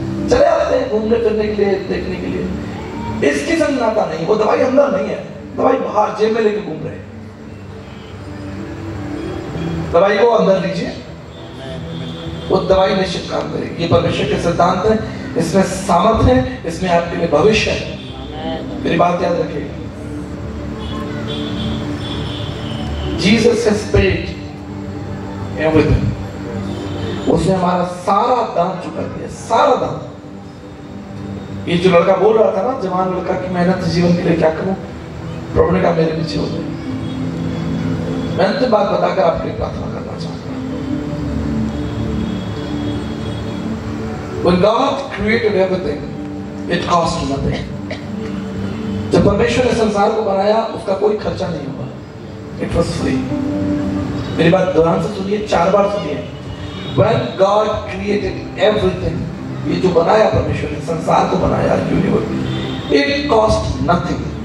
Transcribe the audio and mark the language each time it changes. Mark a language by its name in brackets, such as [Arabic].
[Hindi] चले आते हैं घूमने फिरने के लिए, देखने के लिए। इसकी संग नाता नहीं, वो दवाई अंदर नहीं है, दवाई बाहर जेब में लेके घूम रहे हैं। दवाई को अंदर लीजिए, वो दवाई निश्चित काम करेगी। ये परमेश्वर के सिद्धांत है, इसमें सामर्थ है, इसमें आपके लिए भविष्य है। मेरी बात याद रखिएगा। [English] Jesus has paid everything. [Hindi] उसने हमारा सारा दाम चुका दिया, सारा दाम। ये जो लड़का बोल रहा था ना, जवान लड़का की मेहनत जीवन के लिए क्या करूं, प्रभु ने कहा मेरे पीछे हो जाए। मैं अंतिम बात बताकर आपके लिए प्रार्थना करना चाहता हूं। [English] When God created everything, it cost nothing. [Hindi] जब परमेश्वर ने संसार को बनाया उसका कोई खर्चा नहीं हुआ, [English] it was free. [Hindi] मेरी बात ध्यान से सुनिए, 4 बार सुनिए। [English] When God created everything, [Hindi] ये जो बनाया परमेश्वर ने, संसार को बनाया, यूनिवर्स, [English] it cost nothing.